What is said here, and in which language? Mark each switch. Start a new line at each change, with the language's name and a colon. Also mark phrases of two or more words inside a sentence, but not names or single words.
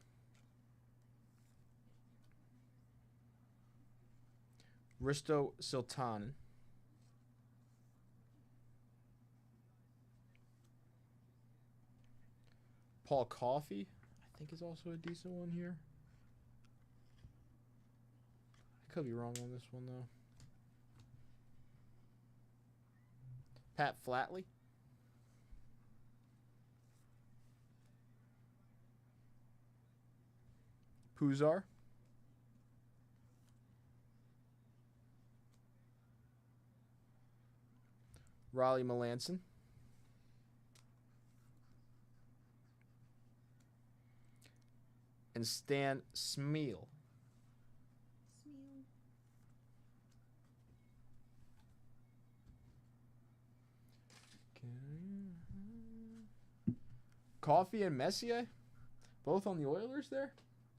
English: Risto Siltanen. Paul Coffey, I think, is also a decent one here. I could be wrong on this one, though. Pat Flatley. Puzar. Raleigh Melanson. And Stan Smeel. Smell. Coffee and Messier, both on the Oilers there.